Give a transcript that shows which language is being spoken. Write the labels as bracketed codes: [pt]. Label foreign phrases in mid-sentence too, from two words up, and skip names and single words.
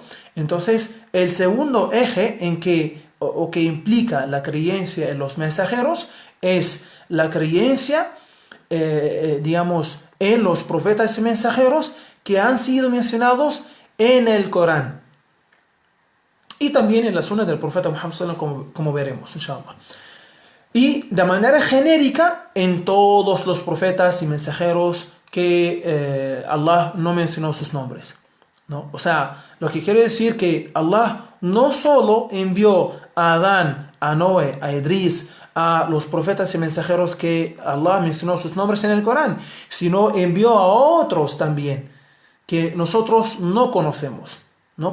[es] Entonces, el segundo eje en que implica la creencia en los mensajeros es la creencia, en los profetas y mensajeros que han sido mencionados en el Corán. Y también en la sunna del profeta Muhammad [ar] صلى الله عليه وسلم, [es] como veremos, inshallah. Y de manera genérica en todos los profetas y mensajeros que Allah no mencionó sus nombres, ¿no? Lo que quiere decir que Allah no solo envió a Adán, a Noé, a Idris, a los profetas y mensajeros que Allah mencionó sus nombres en el Corán, sino envió a otros también que nosotros no conocemos, ¿no?